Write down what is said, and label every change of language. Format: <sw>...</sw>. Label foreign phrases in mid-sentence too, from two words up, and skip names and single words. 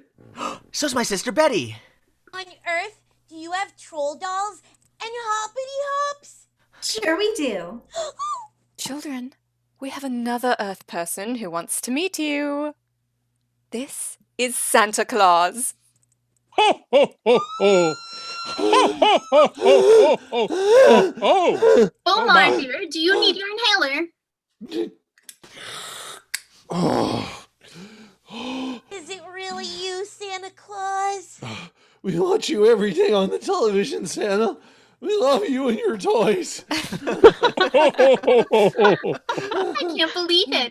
<en>So's my sister Betty. On Earth, do you have troll dolls and hoppity hops? Sure we do. Children, we have another Earth person who wants to meet you. This is Santa Claus. Ho, ho, ho, ho. Ho, ho, ho, ho, ho, ho, ho. Bomar here, do you need your inhaler? Is it really you, Santa Claus? We watch you every day on the television, Santa. We love you and your toys. I can't believe it.</en>